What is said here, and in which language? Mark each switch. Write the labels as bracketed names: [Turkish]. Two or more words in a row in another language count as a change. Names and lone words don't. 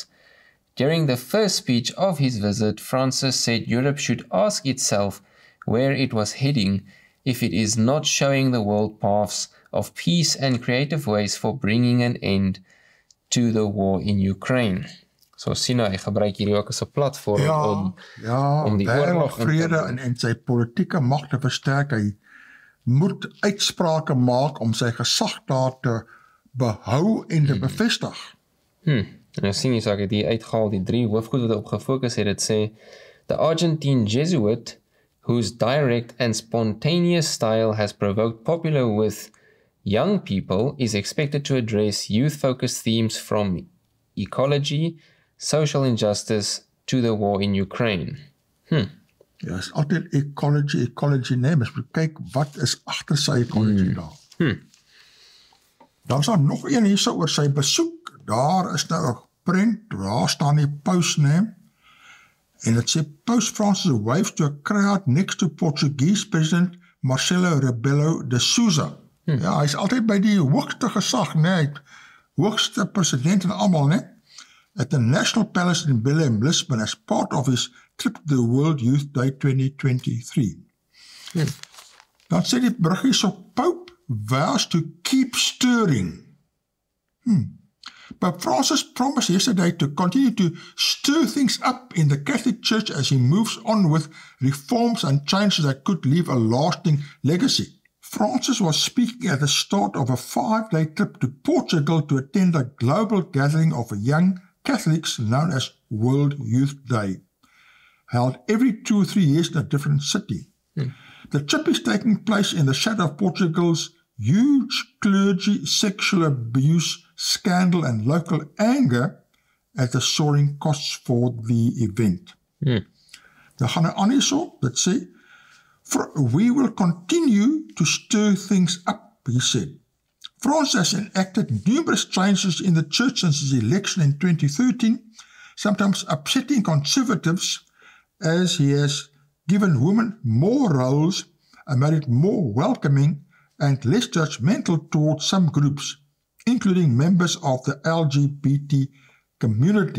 [English] During the first speech of his visit, Francis said Europe should ask itself where it was heading if it is not showing the world paths of peace and creative ways for bringing an end to the war in Ukraine. [Afrikaans] So sien hy gebruik hierdie ook as 'n platform om die oorlog vrede en sy politieke mag te versterk. Hy moet uitsprake maak om sy gesag daar te behou en te bevestig. En nou sien jy, so ek het hier uitgehaal, die 3 hoofgoed wat op gefokus het, dit sê, [English] the Argentine Jesuit, whose direct and spontaneous style has provoked popular with young people, is expected to address youth-focused themes from ecology, social injustice to the war in Ukraine. [Afrikaans] Ja, is altyd ecology neem, as we kyk wat is agter sy ecology daar. Dan is daar nog een hier so oor sy besoek. Daar is nou 'n prent, daar staan die paus neem, en het sê Paus [English] Francis waves to a crowd next to Portuguese President Marcelo Rebelo de Sousa. [Afrikaans] Ja, hy is altyd by die hoogste gesag, hy hoogste president en almal, [English] at the National Palace in Lisbon as part of his trip to the World Youth Day 2023. [Afrikaans] Dan sê die bruggie so, [English] Pope vows to keep stirring. But Francis promised yesterday to continue to stir things up in the Catholic Church as he moves on with reforms and changes that could leave a lasting legacy. Francis was speaking at the start of a 5-day trip to Portugal to attend a global gathering of young Catholics known as World Youth Day, held every 2 or 3 years in a different city. The trip is taking place in the shadow of Portugal's huge clergy sexual abuse scandal and local anger at the soaring costs for the event. [Afrikaans] Dan gaan hy aan hierso, dit sê, [English] we will continue to stir things up, he said. France has enacted numerous changes in the church since his election in 2013, sometimes upsetting conservatives, as he has given women more roles and made it more welcoming and less judgmental towards some groups, including members of the LGBT community.